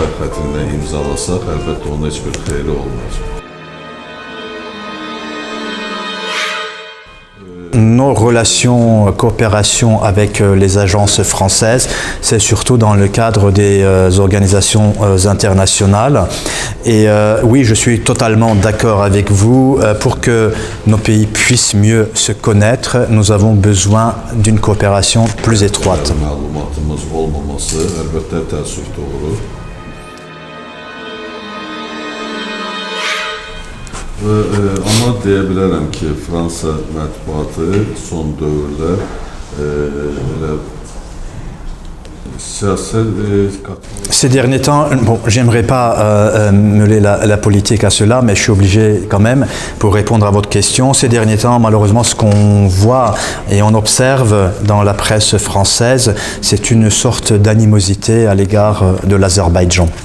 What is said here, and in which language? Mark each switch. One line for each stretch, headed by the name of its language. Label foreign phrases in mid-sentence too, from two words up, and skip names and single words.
French: Nos relations, coopération avec les agences françaises, c'est surtout dans le cadre des organisations internationales. Et oui, je suis totalement d'accord avec vous. Pour que nos pays puissent mieux se connaître, nous avons besoin d'une coopération plus étroite.
Azerbaijani: Amma deyə bilərəm ki, Fransa mətbuatı son dövrlər elə
French: Ces derniers temps, bon, j'aimerais pas mêler la politique à cela, mais je suis obligé quand même pour répondre à votre question. Ces derniers temps, malheureusement, ce qu'on voit et on observe dans la presse française, c'est une sorte d'animosité à l'égard de l'Azerbaïdjan.